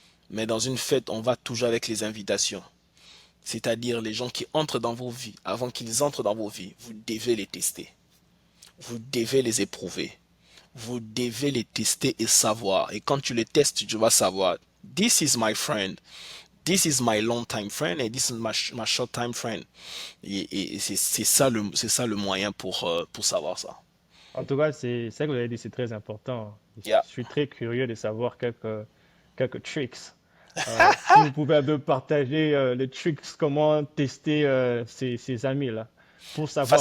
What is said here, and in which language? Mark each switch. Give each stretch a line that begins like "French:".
French: Mais dans une fête, on va toujours avec les invitations. C'est-à-dire les gens qui entrent dans vos vies. Avant qu'ils entrent dans vos vies, vous devez les tester. Vous devez les éprouver. Vous devez les tester et savoir. Et quand tu les testes, tu vas savoir.
English: This is my friend. This is my long time friend and this is my short time friend.
French: Et c'est ça le moyen pour savoir ça. En tout cas, c'est ça que vous avez dit, c'est très important. Je Yeah. suis très curieux de savoir quelques tricks Si vous pouvez un peu partager les tricks, comment tester ces amis-là, pour savoir,